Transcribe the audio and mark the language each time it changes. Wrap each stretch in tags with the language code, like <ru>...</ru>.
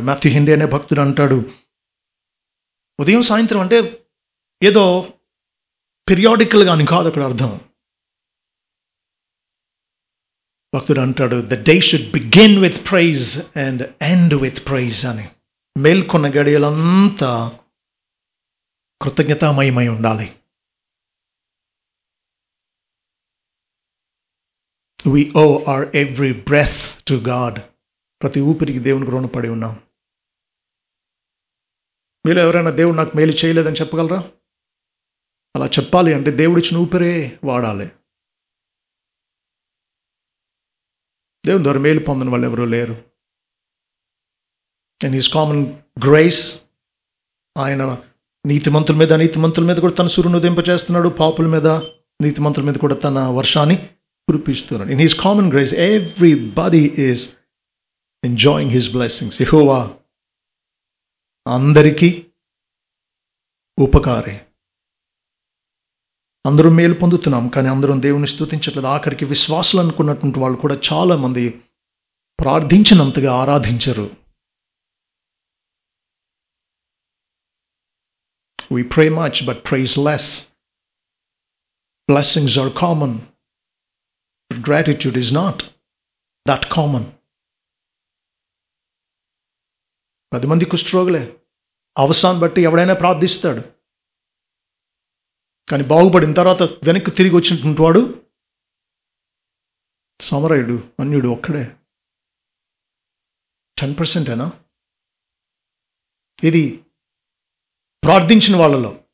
<te>Matthew henry అనే భక్తుడు అంటాడు, ఉదయం సాయంత్రం అంటే ఏదో పీరియాడికల్గా అని కాదు అక్కడ అర్థం. భక్తుడు అంటాడు,</te> <en>the day should begin with praise and end with praise</en> <te>అని. మేల్కొన్న గడియలంతా కృతజ్ఞతామయమై ఉండాలి.</te> <en>We owe our every breath to God.</en> <te>ప్రతి ఊపిరికి దేవునికి రుణపడి ఉన్నాం. మీరు ఎవరైనా దేవుడు నాకు మేలు చేయలేదని చెప్పగలరా? అలా చెప్పాలి అంటే దేవుడిచ్చిన ఊపిరే వాడాలి. దేవుని ద్వారా మేలు పొందని వాళ్ళు ఎవరూ లేరు.</te> <en>and his common grace,</en> <te>ఆయన నీతిమంతుల మీద అనీతిమంతుల మీద కూడా తన సూర్యుని ఉదయింపజేస్తున్నాడు, పాపుల మీద నీతిమంతుల మీద కూడా తన వర్షాన్ని కురిపిస్తున్నాడు.</te> <en>In his common grace everybody is enjoying his blessings.</en> <te>యెహోవా అందరికీ ఉపకారి. అందరూ మేలు పొందుతున్నాం, కానీ అందరం దేవుని స్తుతించట్లేదు. ఆఖరికి విశ్వాసులు అనుకున్నటువంటి వాళ్ళు కూడా చాలామంది ప్రార్థించినంతగా ఆరాధించరు.</te> <en>We pray much but praise less. Blessings are common, but gratitude is not that common.</en> <te>10 మంది కుష్ఠరోగులే, అవసరాన్ని బట్టి ఎవడైనా ప్రార్థిస్తాడు, కానీ బాగుపడిన తర్వాత వెనక్కి తిరిగి వచ్చినటువంటి వాడు సమరయుడు, అన్యుడు ఒక్కడే. 10%ఏనా ఇది ప్రార్థించిన వాళ్ళలో?</te>